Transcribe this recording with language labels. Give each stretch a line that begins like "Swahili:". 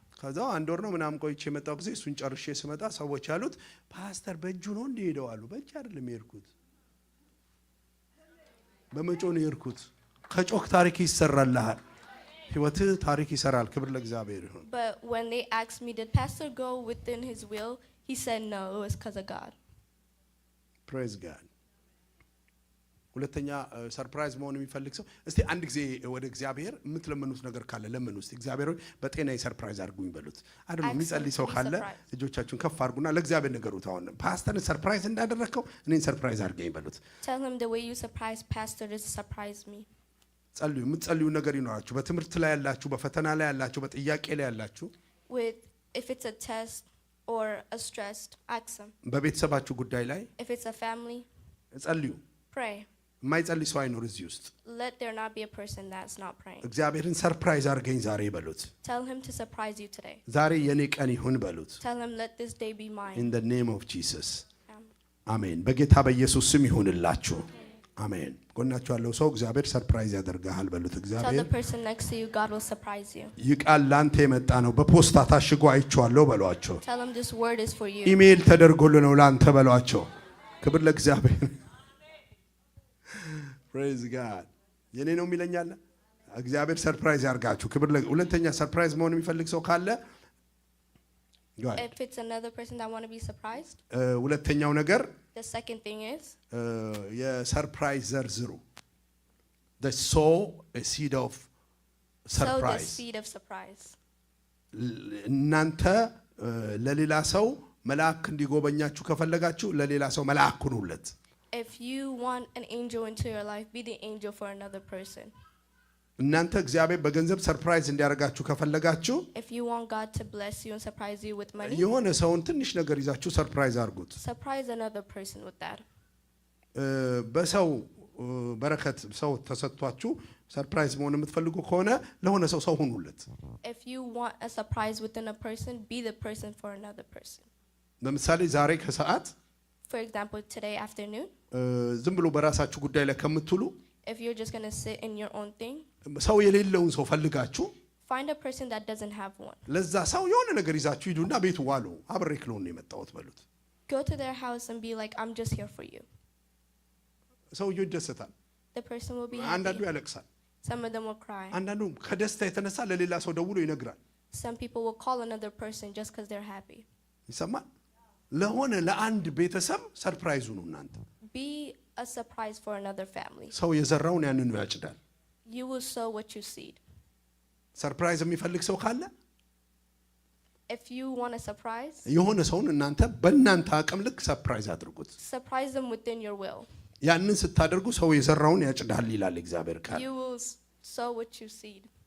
Amharic: ከዛው አንድ ወር ነው ምናምን ቆይቼ የመጣው ጊዜ እሱን ጨርሼ ስመጣ ሰዎች ያሉት ፓስተር በእጁ ነው እንደሄደው አሉ በእጅ አይደለም የሄድኩት በመጮ ነው የሄድኩት ከጮክ ታሪክ ይሰራልሃል ህይወትህ ታሪክ ይሰራል ክብር ለእግዚአብሔር ይሁን
English: But when they asked me, did Pastor go within his will? He said no, it was because of God. praise God
Amharic: ሁለተኛ ሰርፕራይዝ መሆን የሚፈልግ ሰው እስቲ አንድ ጊዜ ወደ እግዚአብሔር የምትለምኑት ነገር ካለ ለምን ውስጥ እግዚአብሔር ሆይ በጤናዬ ሰርፕራይዝ አድርጉኝ በሉት አይደል የሚጸልይ ሰው ካለ እጆቻችሁን ከፍ አድርጉና ለእግዚአብሔር ነገሩት አሁን ፓስተርን ሰርፕራይዝ እንዳደረከው እኔን ሰርፕራይዝ አድርገኝ በሉት
English: Tell him the way you surprise Pastor is surprise me.
Amharic: ጸልዩ የምትጸልዩ ነገር ይኖራችሁ በትምህርት ላይ ያላችሁ በፈተና ላይ ያላችሁ በጥያቄ ላይ ያላችሁ
English: With if it's a test or a stress, ask him.
Amharic: በቤተሰባችሁ ጉዳይ ላይ
English: If it's a family,
Amharic: ጸልዩ
English: pray.
Amharic: የማይጸልይ ሰው አይኖር እዚህ ውስጥ
English: Let there not be a person that's not praying.
Amharic: እግዚአብሔርን ሰርፕራይዝ አድርገኝ ዛሬ በሉት
English: Tell him to surprise you today.
Amharic: ዛሬ የኔ ቀን ይሁን በሉት
English: Tell him let this day be mine. in the name of Jesus Amen.
Amharic: አሜን በጌታ በኢየሱስ ስም ይሁንላችሁ አሜን ጎናችሁ ያለው ሰው እግዚአብሔር ሰርፕራይዝ ያደርጋል በሉት
English: Tell the
Amharic: እግዚአብሔር
English: person next to you God will surprise you.
Amharic: ይቃል ላንተ የመጣ ነው በፖስታ ታሽጎ አይቼዋለሁ በሏቸው
English: Tell him this word is for you.
Amharic: ኢሜል ተደርጎልህ ነው ላንተ በሏቸው ክብር ለእግዚአብሔር
English: praise God
Amharic: የኔ ነው የሚለኛል እግዚአብሔር ሰርፕራይዝ ያርጋችሁ ክብር ሁለተኛ ሰርፕራይዝ መሆን የሚፈልግ ሰው ካለ
English: If it's another person that want to be surprised,
Amharic: ሁለተኛው ነገር
English: the second thing is
Amharic: የሰርፕራይዝ ዘርዝሩ
English: the sow a seed of sow the surprise seed of surprise.
Amharic: እናንተ ለሌላ ሰው መልአክ እንዲጎበኛችሁ ከፈለጋችሁ ለሌላ ሰው መልአክ ሁኑለት
English: If you want an angel into your life, be the angel for another person.
Amharic: እናንተ እግዚአብሔር በገንዘብ ሰርፕራይዝ እንዲያደርጋችሁ ከፈለጋችሁ
English: If you want God to bless you and surprise you with money,
Amharic: የሆነ ሰውን ትንሽ ነገር ይዛችሁ ሰርፕራይዝ አድርጉት
English: surprise another person with that.
Amharic: በሰው በረከት ሰው ተሰጥቷችሁ ሰርፕራይዝ መሆን የምትፈልጉ ከሆነ ለሆነ ሰው ሁኑለት
English: If you want a surprise within a person, be the person for another person.
Amharic: ለምሳሌ ዛሬ ከሰዓት
English: For example, today afternoon,
Amharic: ዝም ብሎ በራሳችሁ ጉዳይ ላይ ከምትሉ
English: if you're just going to sit in your own thing,
Amharic: ሰው የሌለውን ሰው ፈልጋችሁ
English: find a person that doesn't have one.
Amharic: ለዛ ሰው የሆነ ነገር ይዛችሁ ሂዱና ቤቱ ዋሉ አብሬክ ነው የመጣሁት በሉት
English: Go to their house and be like, I'm just here for you.
Amharic: ሰውየው ይደሰታል
English: The person will be
Amharic: አንዳንዱ
English: happy.
Amharic: ያለቅሳል
English: Some of them will cry.
Amharic: አንዳንዱ ከደስታ የተነሳ ለሌላ ሰው ደውሎ ይነግራል
English: Some people will call another person just because they're happy.
Amharic: ይሰማል ለሆነ ለአንድ ቤተሰብ ሰርፕራይዝ ሁኑ እናንተ።
English: Be a surprise for another family.
Amharic: ሰው የዘራውን ያንኑ ያጭዳል።
English: You will sow what you seed.
Amharic: ሰርፕራይዝ የሚፈልግ ሰው ካለ
English: If you want a surprise,
Amharic: የሆነ ሰውን እናንተ በእናንተ አቅም ልክ ሰርፕራይዝ አድርጉት።
English: surprise them within your will.
Amharic: ያንን ስታደርጉ ሰው የዘራውን ያጭዳል ይላል እግዚአብሔር ቃል።
English: You will sow what you seed.